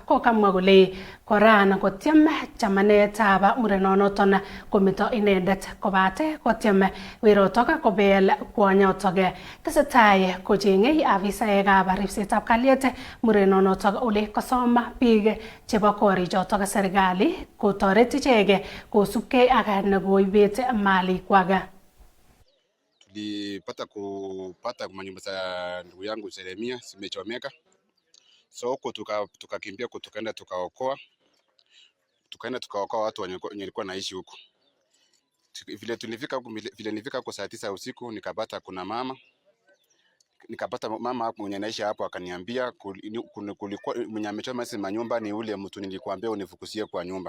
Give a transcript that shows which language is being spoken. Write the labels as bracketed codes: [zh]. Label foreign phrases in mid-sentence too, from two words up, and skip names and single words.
[kln] Kokamwa kole koran kotyem chamanetab murenonoton kometo inendet kobate kotyem werotok kobel kwonyotok. Tesetai kochengei afisaekab ripsetab kalyet murenonotok ole kosom biik chebo korichotok serikali kotoret ichek kosubkei ak nekoibet malikwak. [sw] Tulipata kupata manyumba za ndugu yangu Jeremia zimechomeka, so huko tukakimbia huko, tukaenda tukaokoa watu wenye walikuwa naishi huko. Vile nilifika huko saa 9 usiku, nikapata mama hapo mwenye anaishi hapo, akaniambia kulikuwa mwenye amechoma hizo manyumba ni ule mtu nilikwambia unifukusie kwa nyumba.